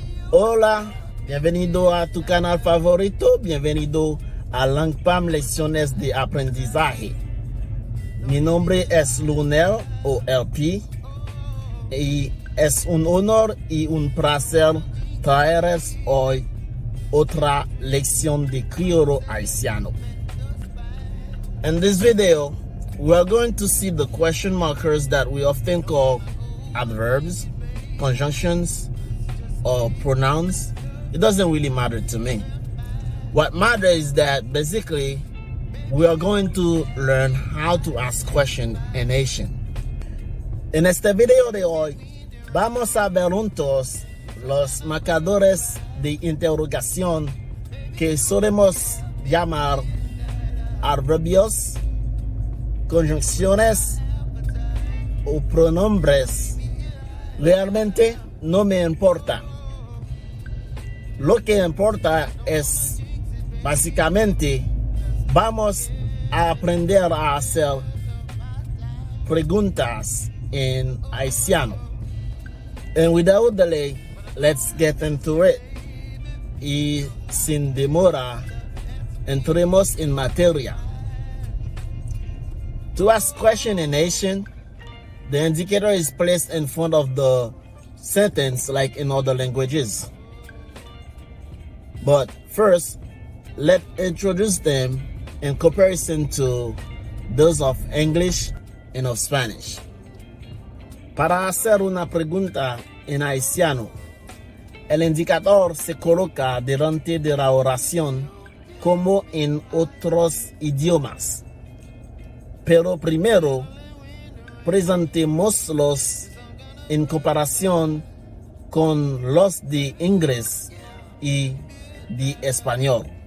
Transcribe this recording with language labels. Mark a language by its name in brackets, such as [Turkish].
[Spanish] Hola, bienvenido a tu canal favorito, bienvenido a Long Palm Lecciones de Aprendizaje. Mi nombre es Lunel o LP y es un honor y un placer traerles hoy otra lección de Criollo Haitiano. [English] In this video, we are going to see the question markers that we often call adverbs, conjunctions, or pronouns. It doesn't really matter to me. What matters is that basically we are going to learn how to ask questions in Haitian. [Spanish] En este video de hoy vamos a ver juntos los marcadores de interrogación que solemos llamar adverbios, conjuncciones o pronombres. Realmente no me importa. Lo que importa es, básicamente, vamos a aprender a hacer preguntas en Haitiano. [English] And without delay, let's get into it. [Spanish] Y sin demora, entremos en materia. [English] To ask question in Haitian, the indicator is placed in front of the sentence like in other languages. But first, let's introduce them in comparison to those of English and of Spanish. [Spanish] Para hacer una pregunta en haitiano, el indicador se coloca delante de la oración como en otros idiomas. Pero primero, presentémoslos en comparación con los de inglés y de español.